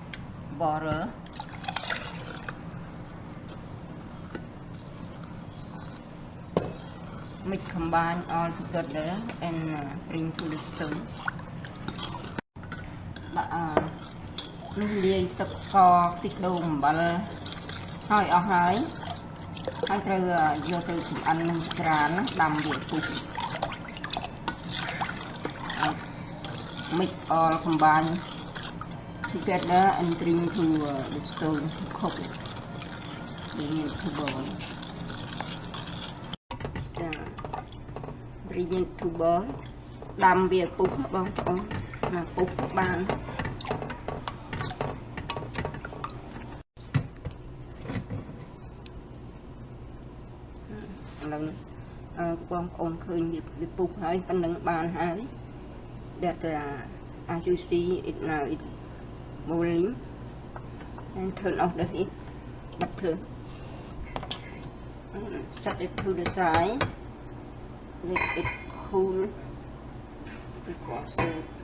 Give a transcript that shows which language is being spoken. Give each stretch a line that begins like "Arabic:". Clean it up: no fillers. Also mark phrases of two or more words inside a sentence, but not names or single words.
English: water mix combine all together and bring to the stove
Khmer: ដាក់នេះលាយទឹកស្ករខ្ទិះដូងអំបិលហើយអស់ហើយត្រូវយកទៅចម្អិននឹងក្រានដាំវាពុះ
English: mix all combine together and bring to the stove to cook it bring it to boil bring it to boil
Khmer: ដាំវាពុះបងប្អូនពុះបាន នឹងបងប្អូនឃើញវាពុះហើយប៉ុណ្ណឹងបានហើយ
English: that as you see it now it boiling and turn off the heat
Khmer: បិទភ្លើង
English: set it to the side let it cool before serve